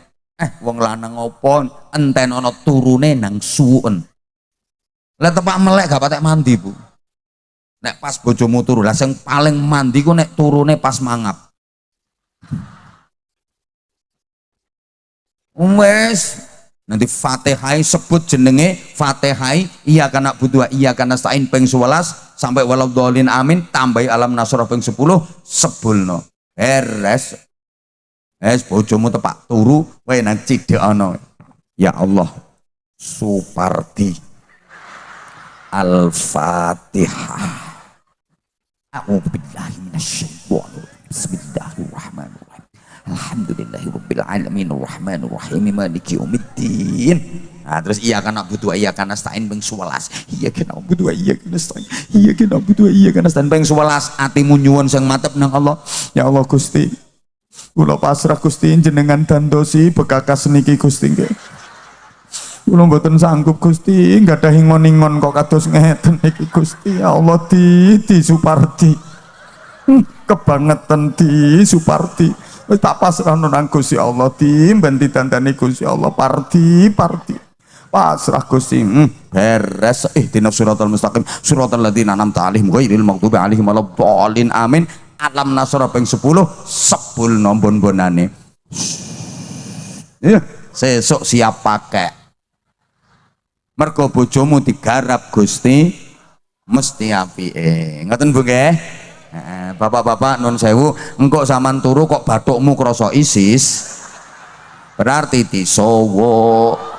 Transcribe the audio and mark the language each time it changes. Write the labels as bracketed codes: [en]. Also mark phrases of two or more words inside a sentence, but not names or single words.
[jv] Wong lanang opo enten ana turune nang suwuken. Lah tepak melek gak patek mandi Bu. Nek pas bojomu turu, lah sing paling mandi ku nek turune pas mangap. Wes nanti Fatihah sebut jenenge Fatihah [ar] إياك نعبد وإياك نستعين [jv] ping 11 sampai [ar] ولا الضالين آمين, [jv] tambahi [ar] ألم نشرح [jv] ping 10 sebulno. Beres. Bojomu tepak turu wae nang cidhek ana. [ar] يا الله, Supardi. Al-Fatihah. أعوذ بالله من الشيطان الرجيم. Bismillahirrahmanirrahim. الحمد لله رب العالمين الرحمن الرحيم مالك يوم الدين. [jv] Nah, terus [ar] إياك نعبد وإياك نستعين [jv] ping 11. [ar] إياك نعبد وإياك نستعين. إياك نعبد وإياك نستعين ping 11. [jv] Atimu nyuwun sing mantep nang Allah. [ar] يا الله [jv] Gusti, kula pasrah Gusti, jenengan dandosi bekakas niki Gusti nggih. Kula mboten sanggup Gusti nggadahi ngon-ingon kok kados ngeten iki Gusti. [ar] يا الله [jv] di Supardi. Kebangetan di Supardi. Wis tak pasrahno nang Gusti Allah, di ben ditandani Gusti Allah. Pardi pasrah Gusti. Beres. [ar] اهدنا الصراط المستقيم صراط الذين أنعمت عليهم غير المغضوب عليهم ولا الضالين آمين. ألم نشرح [jv] ping 10 sebul nombon-bonane. Sesuk [id] siap pakai. [jv] Mergo bojomu digarap Gusti mesti apike. Ngoten Bu nggih? Bapak-bapak nun sewu, engkok sampean turu kok bathukmu krasa isis, berarti disowo.